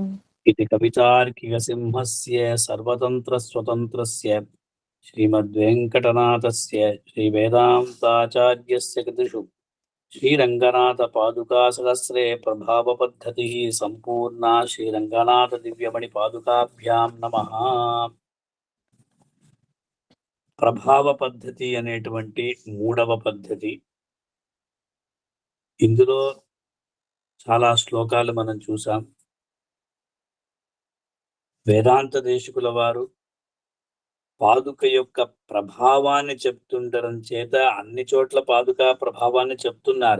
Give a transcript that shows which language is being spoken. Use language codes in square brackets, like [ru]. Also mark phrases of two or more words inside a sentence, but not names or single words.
[sa] इति कवितार्किकसिंहस्य सर्वतन्त्रस्वतन्त्रस्य श्रीमद्वेङ्कटनाथस्य श्रीवेदान्ताचार्यस्य कृतिषु श्रीरङ्गनाथपादुकासहस्रे प्रभावपद्धतिः सम्पूर्णा श्रीरङ्गनाथदिव्यमणिपादुकाभ्यां नमः. [te] ప్రభావ పద్ధతి అనేటువంటి 3వ పద్ధతి. ఇందులో చాలా శ్లోకాలు మనం చూసాం. వేదాంత దేశికుల వారు పాదుక యొక్క ప్రభావాన్ని చెప్తుండడం చేత అన్ని చోట్ల పాదుక ప్రభావాన్ని చెప్తున్నారు.